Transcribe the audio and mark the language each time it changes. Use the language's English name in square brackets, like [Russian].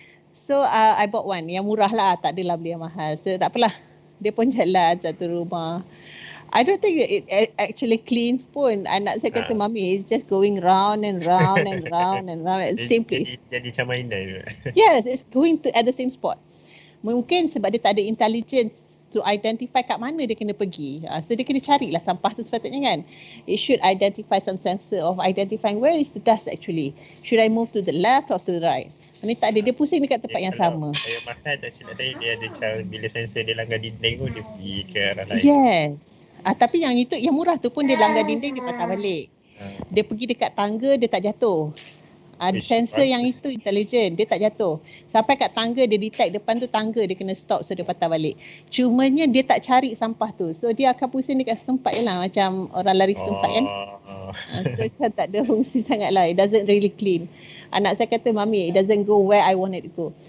[English] So I bought one [Malay] yang murah lah, tak adalah beli yang mahal. So tak apalah, dia pun jalan satu rumah. [English] I don't think it actually cleans pun. [Malay] Anak saya kata, [English] Mami, it's just going round and round and round and round at the same place. [Malay] Jadi macam mainan. [English] Yes, it's going to at the same spot. [Malay] Mungkin sebab dia tak ada [English] intelligence to identify [Malay] kat mana dia kena pergi. [English] So [Malay] dia kena carilah sampah tu sepatutnya kan. [English] It should identify some sensor of identifying where is the dust actually. Should I move to the left or to the right? [Malay] Ini tak ada, dia pusing dekat tempat yang sama. Saya mahal tak silap saya, dia ada cara bila sensor dia langgar dinding tu dia pergi ke arah lain. [English] Yes. [Malay] Tapi yang itu, yang murah tu pun dia langgar dinding, dia patah balik. Dia pergi dekat tangga, dia tak jatuh. Sensor yang itu intelligent, dia tak jatuh. Sampai kat tangga dia detect depan tu tangga, dia kena stop, so dia patah balik. Cumanya dia tak cari sampah tu. So dia akan pusing dekat setempat je lah, macam orang lari setempat kan. So kan tak ada fungsi sangat lah. [English] It doesn't really clean. [Malay] Anak saya kata, [English] Mami, it doesn't go where I want it to go.